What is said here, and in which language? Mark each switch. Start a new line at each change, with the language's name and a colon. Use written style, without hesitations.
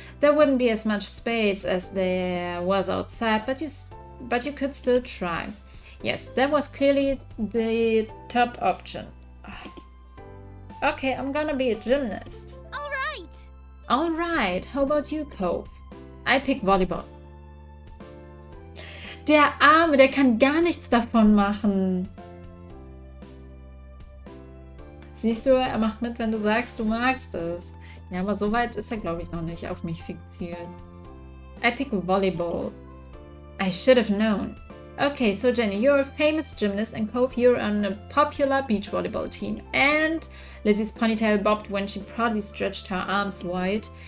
English: There wouldn't be as much space as there was outside, but you could still try. Yes, that was clearly the top option. Okay, I'm gonna be a gymnast. Alright, how about you, Cove? I pick Volleyball.
German: Der Arme, der kann gar nichts davon machen. Siehst du, er macht mit, wenn du sagst, du magst es. Ja, aber so weit ist er, glaube ich, noch nicht auf mich fixiert.
English: I pick Volleyball. I should have known. Okay, so Jenny, you're a famous gymnast, and Cove, you're on a popular beach volleyball team. And Lizzie's ponytail bobbed when she proudly stretched her arms wide.